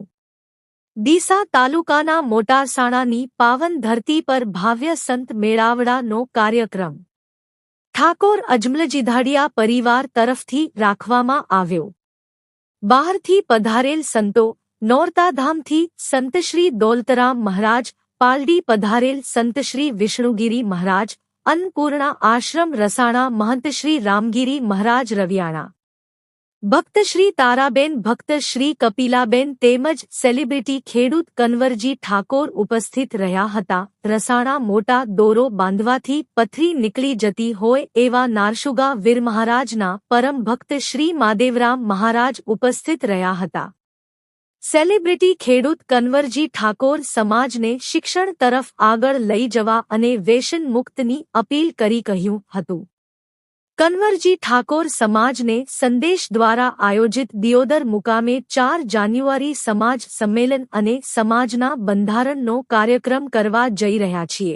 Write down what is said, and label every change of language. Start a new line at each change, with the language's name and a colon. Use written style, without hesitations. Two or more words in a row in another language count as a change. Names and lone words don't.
Gujarati: ડીસા તાલુકાના મોટારસાણાની પાવન ધરતી પર ભવ્ય સંત મેળાવડાનો કાર્યક્રમ ઠાકોર અજમલજીધાડિયા પરિવાર તરફથી રાખવામાં આવ્યો। બહારથી પધારેલ સંતો, નોરતાધામથી સંતશ્રી દોલતરામ મહારાજ, પાલડી પધારેલ સંતશ્રી વિષ્ણુગીરી મહારાજ, અન્નપૂર્ણા આશ્રમ રસાણા મહંત શ્રી રામગિરી મહારાજ રવિયાણા, ભક્ત શ્રી તારાબેન, ભક્ત શ્રી કપિલાબેન તેમજ સેલિબ્રિટી ખેડૂત કન્વરજી ઠાકોર ઉપસ્થિત રહ્યા હતા। રસાણા મોટા દોરો બાંધવાથી પથરી નિકલી જતી હોય એવા નારશુગા વીર મહારાજના પરમ ભક્ત શ્રી માદેવરામ મહારાજ ઉપસ્થિત રહ્યા હતા। સેલિબ્રિટી ખેડૂત કન્વરજી ઠાકોર સમાજને શિક્ષણ તરફ આગળ લઈ જવા અને વ્યસન મુક્તની અપીલ કરી કહ્યું હતું। કન્વરજી ઠાકોર સમાજને સંદેશ દ્વારા આયોજિત દિયોદર મુકામે 4 જાન્યુઆરી સમાજ સમ્મેલન અને સમાજના બંધારણનો કાર્યક્રમ કરવા જઈ રહ્યા છીએ।